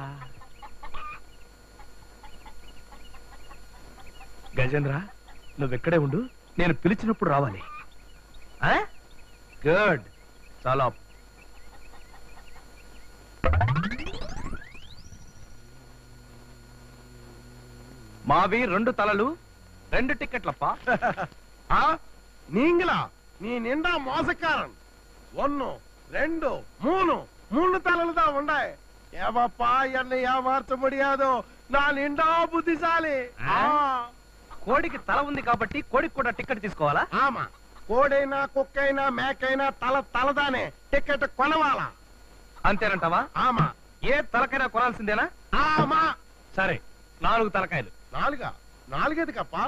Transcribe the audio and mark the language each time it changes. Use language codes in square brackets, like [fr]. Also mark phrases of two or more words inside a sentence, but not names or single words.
[te] గజేంద్ర, నువ్వెక్కడే ఉండు, నేను పిలిచినప్పుడు రావాలి. గుడ్. చాలా. మావి 2 తలలు 2 టిక్కెట్లప్ప. [ta] நீங்களா? நீ நின்றா மோசக்காரன். 1 2 3 3 தலையில தான் உண்டாய். ஏவாப்பா, என்னை ஏமாற்ற முடியாதோ, நான் நின்றா புத்திசாலி. [te] కోడికి తల ఉంది కాబట్టి కోడికి కూడా టికెట్ తీసుకోవాలా? ఆమా, కోడైనా కుక్కైనా మేకైనా తల తలదానే టికెట్ కొనవాలా. అంతేనంటావా? ఆమా. ఏ తలకైనా కొనాల్సిందేనా? ఆమా. సరే, 4 తలకాయలు. 4? 4 ఎదుకప్పా?